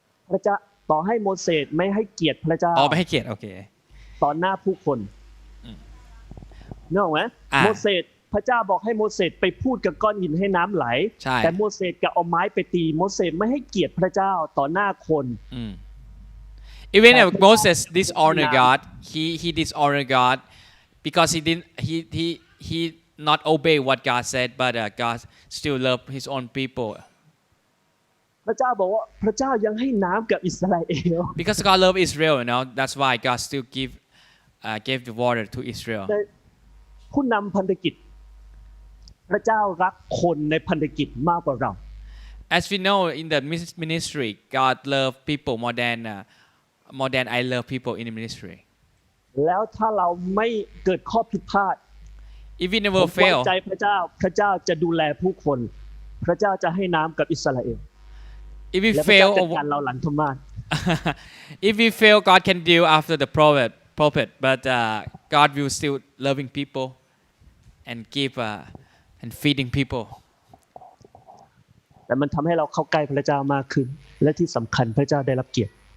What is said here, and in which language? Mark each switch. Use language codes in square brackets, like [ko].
[th] พระเจ้าต่อให้โมเสสไม่ให้เกียรติพระเจ้า ไม่ให้เกียรติโอเค ต่อหน้าผู้คนนึกออกไหมโมเสสพระเจ้าบอกให้โมเสสไปพูดกับก้อนหินให้น้ำไหลแต่โมเสสก็เอาไม้ไปตีโมเสสไม่ให้เกียรติพระเจ้าต่อหน้าคน [en] even if Moses dishonor God he dishonor God because he not obey what God said but God still love his own people [th] พระเจ้าบอกว่าพระเจ้ายังให้น้ำกับอิสราเอล [en] because God love Israel you know that's why God still gave the water to Israel [th] ผู้นำพันธกิจพระเจ้ารักคนในพันธกิจมากกว่าเรา [en] as we know in the ministry God love people more than I love people in the ministry [th] แล้วถ้าเราไม่เกิดข้อผิดพลาด [en] if we never fail [th] ใจพระเจ้าจะดูแลผู้คนพระเจ้าจะให้น้ำกับอิสราเอล [en] if we fail [th] จัดการเราหลังธรรมาส [en] if we fail God can deal after the prophet but God will still loving people and give and feeding people [th] แต่มันทำให้เราเข้าใกล้พระเจ้ามากขึ้นและที่สำคัญพระเจ้าได้รับเกียรติ